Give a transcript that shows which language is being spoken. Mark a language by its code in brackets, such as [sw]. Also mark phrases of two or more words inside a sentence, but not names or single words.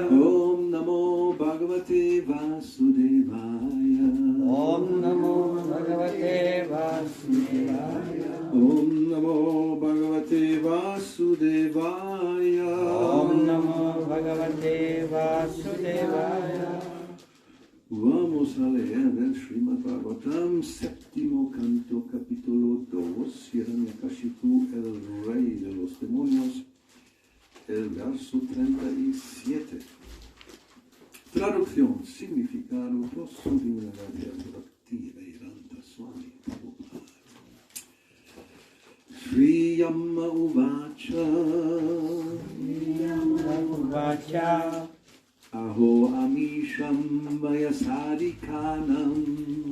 [sa] Om Namo Bhagavate Vasudevaya. Om Namo Bhagavate Vasudevaya. Om Namo Bhagavate Vasudevaya. Om Namo Bhagavate Vasudevaya. [es] Vamos a leer el Srimad Bhagavatam, séptimo canto, capítulo 2, Hiranyakashipu, el rey de los demonios, el verso 37. Traducción, significado, [sa] Gosu Dinagavya Bhakti Vedanta Swami Prabhupada. Shri Yama Uvacha. Vacha. Aho Amisham Vayasadikanam.